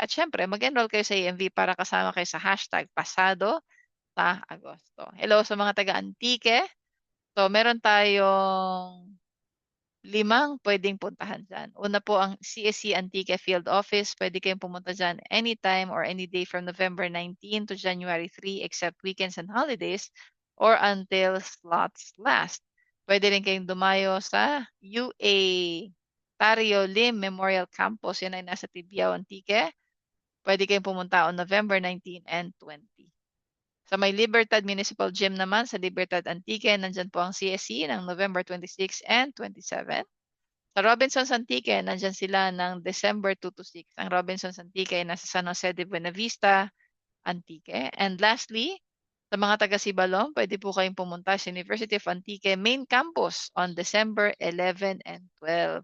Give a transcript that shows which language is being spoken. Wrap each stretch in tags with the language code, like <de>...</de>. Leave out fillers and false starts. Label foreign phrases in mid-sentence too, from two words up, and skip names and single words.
<tl>At syempre, mag-enroll kayo sa EMV para kasama kayo sa hashtag pasado sa Agosto. Hello sa mga taga-Antique. So meron tayong 5 pwedeng puntahan dyan. Una po ang CSC Antique Field Office. Pwede kayong pumunta dyan</tl> <en>anytime or any day from November 19 to January 3 except weekends and holidays or until slots last.</en> <tl>Pwede rin kayong dumayo sa UA Tario Lim Memorial Campus. Yan ay nasa Tibiao, Antique. Pwede kayong pumunta</tl> <en>on November 19 and 20.</en> <tl>Sa may Libertad Municipal Gym naman, sa Libertad Antique, nandyan po ang CSC ng November 26 and 27. Sa Robinsons Antique, nandyan sila ng December 2 to 6. Ang Robinsons Antique ay nasa San Jose de Buenavista, Antique.</tl> <en>And lastly,</en> <tl>sa mga taga Sibalom, pwede po kayong pumunta sa University of Antique Main Campus</tl> <en>on December 11 and 12.</en>